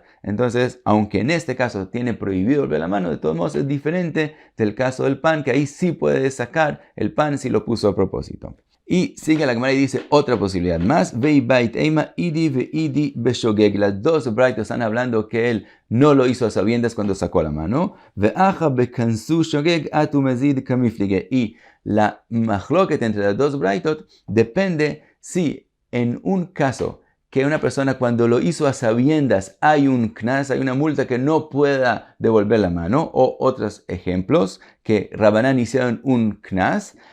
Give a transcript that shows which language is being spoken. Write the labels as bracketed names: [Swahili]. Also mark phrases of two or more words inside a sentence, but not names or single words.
[Spanish] Entonces, aunque en este caso tiene prohibido devolver la mano, de todos modos es diferente del caso del pan, que ahí sí puede sacar el pan si lo puso a propósito. Y sigue la Gemara y dice otra posibilidad más. [Aramaic] ואיבעית אימא אידי ואידי בשוגג. [Spanish] Las dos braitos están hablando que él no lo hizo a sabiendas cuando sacó la mano. [Aramaic] והכא בקנסו שוגג אטו מזיד קמיפלגי. [Spanish] Y la machloket entre las dos braitot depende si en un caso que una persona cuando lo hizo a sabiendas hay un knas, hay una multa que no pueda devolver la mano, o otros ejemplos que Rabanán hicieron un knas,